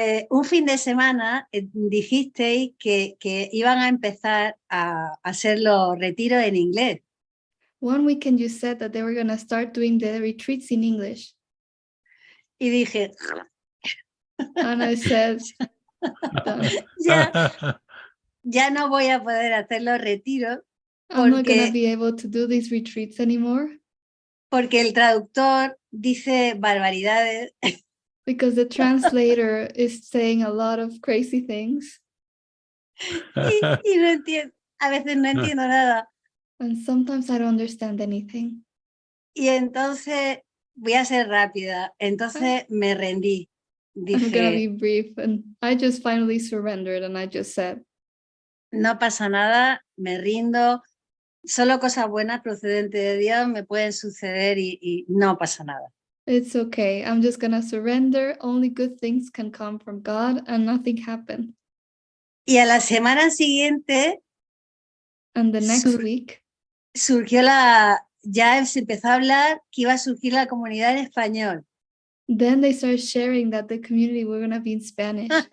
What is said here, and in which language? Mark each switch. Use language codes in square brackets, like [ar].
[es] Un fin de semana dijisteis que iban a empezar a hacer los retiros en inglés. [en] One weekend you said that they were going to start doing the retreats in English. [es] Y dije, [en] And I said, "Done. [es] ya no voy a poder hacer los retiros [en] I'm not going to [es] porque, [en] be able to do these retreats anymore [es] porque el traductor dice barbaridades [en] because the translator is saying a lot of crazy things. [es] y no entiendo, a veces no entiendo nada. [en] And sometimes I don't understand anything. [es] Y entonces voy a ser rápida. Entonces me rendí. [en] I'm going to [es] Dije, [en] be brief. And I just finally surrendered and I just said, [es] no pasa nada, me rindo. Solo cosas buenas procedentes de Dios me pueden suceder y no pasa nada. [en] it's okay. I'm just going to surrender. Only good things can come from God and nothing happened. [es] Y a la semana siguiente [en] And the next [es] Sur- [en] week, [es] surgió ya se empezó a hablar que iba a surgir la comunidad en español. [en] then they started sharing that the community were going to be in Spanish.